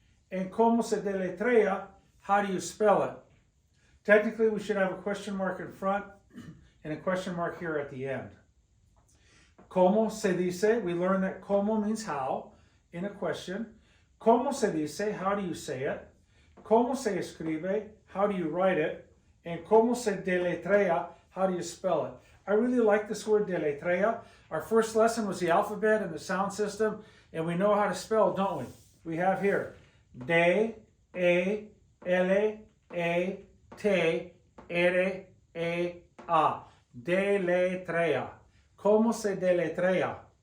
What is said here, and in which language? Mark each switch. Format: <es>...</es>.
<en>And</en> <es>como se deletrea,</es> <en>how do you spell it. Technically, we should have a question mark in front and a question mark here at the end.</en> <es>Como se dice,</es> <en>we learned that como means how in a question.</en> <es>Como se dice,</es> <en>how do you say it.</en> <es>Como se escribe,</es> <en>how do you write it. And</en> <es>como se deletrea,</es> <en>how do you spell it. I really like this word deletrea. Our first lesson was the alphabet and the sound system, and we know how to spell, don't we? We have here D, E, L, E, T, R, E, A.</en> <es>Deletrea. Como se deletrea?</es>